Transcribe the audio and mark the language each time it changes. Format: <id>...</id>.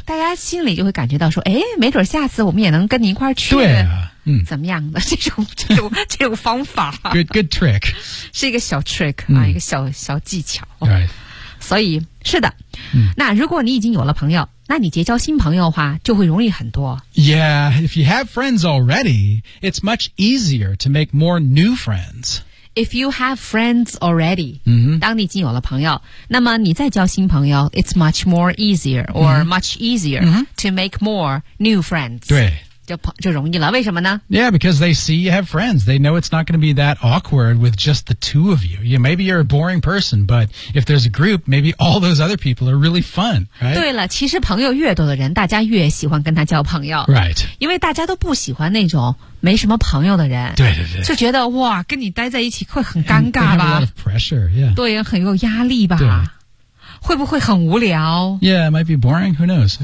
<zh>大家心里就会感觉到说，哎，没准下次我们也能跟你一块儿去。对、啊、怎么样的这种方法</zh> <en>？Good trick，</en> <zh>是一个小 trick 啊，一个小技巧。</zh> <en>Right.</en> <zh>所以是的、嗯、那如果你已经有了朋友，那你结交新朋友的话就会容易很多。</zh> <en>Yeah, if you have friends already, it's much easier to make more new friends. If you have friends already、 mm-hmm.</en> <zh>当你已经有了朋友，那么你再交新朋友</zh> <en>it's much more easier or、mm-hmm. much easier、 mm-hmm. to make more new friends.</en> <zh>对，就容易了。为什么呢？</zh> <en>Yeah, because they see you have friends. They know it's not going to be that awkward with just the two of you. Yeah, maybe you're a boring person, but if there's a group, maybe all those other people are really fun, right?</en> <zh>对了，其实朋友越多的人，大家越喜欢跟他交朋友。</zh> <en>Right.</en> <zh>因为大家都不喜欢那种没什么朋友的人。对对对。就觉得哇，跟你待在一起会很尴尬吧。</zh> <en>They have a lot of pressure, yeah.</en> <zh>对，很有压力吧。对。会不会很无聊？</zh> <en>Yeah, it might be boring, who knows?</en>